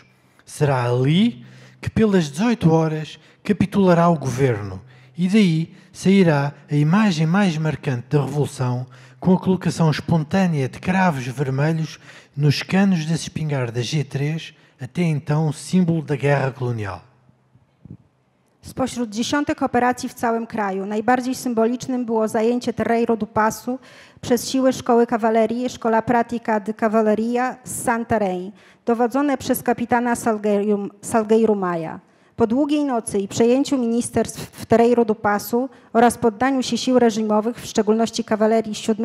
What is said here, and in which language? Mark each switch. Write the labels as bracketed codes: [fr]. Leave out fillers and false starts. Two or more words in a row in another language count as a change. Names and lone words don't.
[pt] Será ali que pelas 18 horas capitulará o governo e daí sairá a imagem mais marcante da Revolução, com a colocação espontânea de cravos vermelhos nos canos das espingardas G3, até então símbolo da guerra colonial. [pl] Spośród dziesiątek operacji w całym kraju najbardziej symbolicznym było zajęcie Terreiro do Paço przez siły Szkoły Kawalerii, Escola Prática de Cavalaria z Santarém, dowodzone przez kapitana Salgueiro Maia. Po długiej nocy i przejęciu ministerstw w Terreiro do Paço oraz poddaniu się sił reżimowych, w szczególności kawalerii 7.